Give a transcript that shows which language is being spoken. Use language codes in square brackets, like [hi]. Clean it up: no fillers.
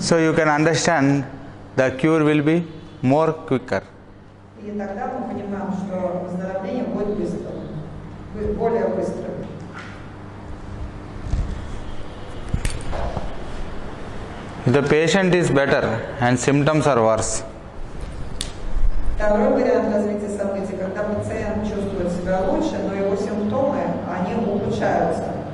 [en] So you can understand the cure will be more quicker. [ru] И тогда мы понимаем, что выздоровление будет быстрым, более быстрым. [en] If the patient is better and symptoms are worse, [ru] Второй вариант развития событий, когда пациент чувствует себя лучше, но его симптомы, они ухудшаются.